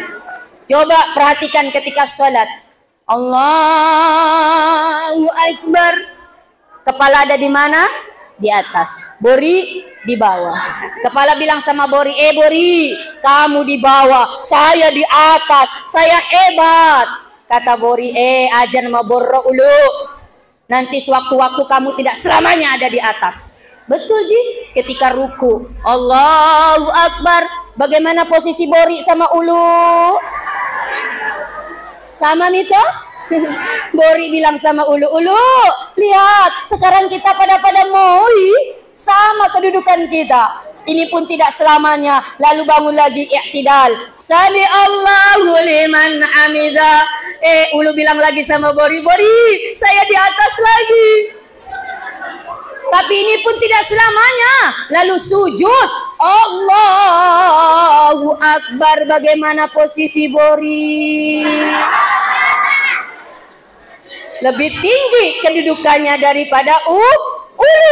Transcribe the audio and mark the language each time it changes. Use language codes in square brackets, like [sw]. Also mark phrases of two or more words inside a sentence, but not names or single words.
[id] Coba perhatikan ketika sholat. [ar] Allahu Akbar. [id] Kepala ada di mana? Di atas. Bori di bawah. Kepala bilang sama bori, bori, kamu di bawah, saya di atas, saya hebat. Kata bori, [bug] ajan ma borro ulu. [id] Nanti sewaktu-waktu kamu tidak selamanya ada di atas. Betul Ji. Ketika ruku, [ar] Allahu Akbar. [id] Bagaimana posisi bori sama ulu? Sama Mito? Bori bilang sama ulu, lihat sekarang kita pada moi, sama kedudukan kita. Ini pun tidak selamanya. Lalu bangun lagi i'tidal. [ar] Sami Allahu liman hamidah. [id] Ulu bilang lagi sama bori, saya di atas lagi. Tapi ini pun tidak selamanya. Lalu sujud, [ar] Allahu Akbar. [id] Bagaimana posisi bori? Lebih tinggi kedudukannya daripada ulu.